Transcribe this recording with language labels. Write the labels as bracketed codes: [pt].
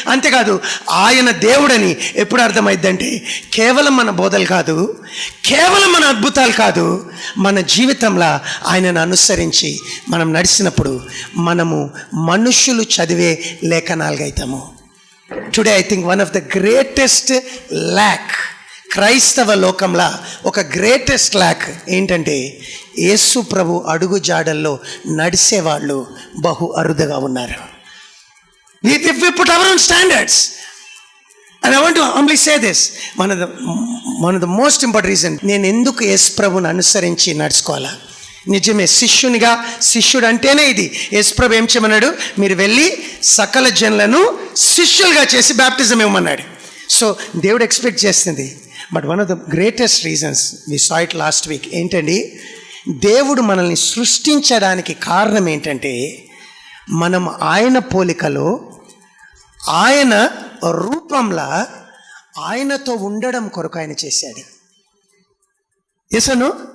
[te] అంతేకాదు, ఆయన దేవుడని ఎప్పుడు అర్థమైందంటే, కేవలం మన బోధలు కాదు, కేవలం మన అద్భుతాలు కాదు, మన జీవితంలో ఆయనను అనుసరించి మనం నడిచినప్పుడు మనము మనుషులు చదివే లేఖనాలుగా అవుతాము. [en] today I think one of the greatest lack [te] క్రైస్తవ లోకంలో ఒక గ్రేటెస్ట్ ల్యాక్ ఏంటంటే, యేసు ప్రభు అడుగు జాడల్లో నడిచేవాళ్ళు బహు అరుదుగా ఉన్నారు. [en] We put our own standards. And I want to humbly say this. One of the most important reason, [te] నేను ఎందుకు యేసు ప్రభుని అనుసరించి నడుచుకోవాలా? నిజమే, శిష్యుడు అంటేనే ఇది. యేసు ప్రభు ఏం చేయమన్నాడు? మీరు వెళ్ళి సకల జనులను శిష్యులుగా చేసి బ్యాప్టిజం ఇవ్వమన్నాడు. సో దేవుడు ఎక్స్పెక్ట్ చేస్తుంది. [en] but one of the greatest reasons, we saw it last week, [te] ఏంటండి, దేవుడు మనల్ని సృష్టించడానికి కారణం ఏంటంటే, మనం ఆయన పోలికలో, ఆయన రూపంలో ఆయనతో ఉండడం కొరకు ఆయన చేశాడు. Yes no?